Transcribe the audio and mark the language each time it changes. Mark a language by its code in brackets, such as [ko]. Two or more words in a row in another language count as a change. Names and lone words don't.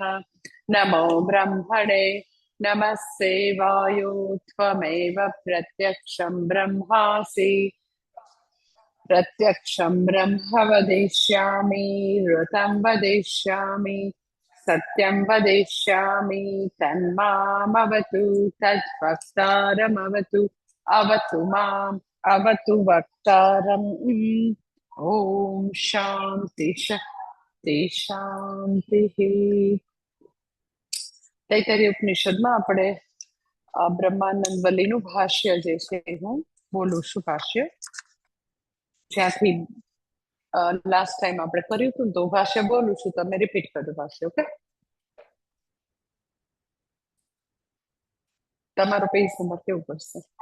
[sa] नमो ब्रह्मणे नमस्ते वायो त्वमेव प्रत्यक्षं ब्रह्मासि प्रत्यक्षं ब्रह्म वदिष्यामि ऋतं वदिष्यामि सत्यं वदिष्यामि तन्मामवतु तद्वक्तारमवतु अवतु माम् अवतु वक्तारम्। ॐ शान्ति शान्ति शान्तिः। [gu] તૈત્તરીય ઉપનિષદમાં આપણે બ્રહ્માનંદ વલ્લીનું ભાષ્ય જે છે હું બોલું છું ભાષ્ય જ્યાંથી [en] last time [gu] આપણે કર્યું હતું તો ભાષ્ય બોલું છું, તમે રિપીટ કરજો ભાષ્ય. ઓકે, તમારો [en] page number [gu] કેવું પડશે?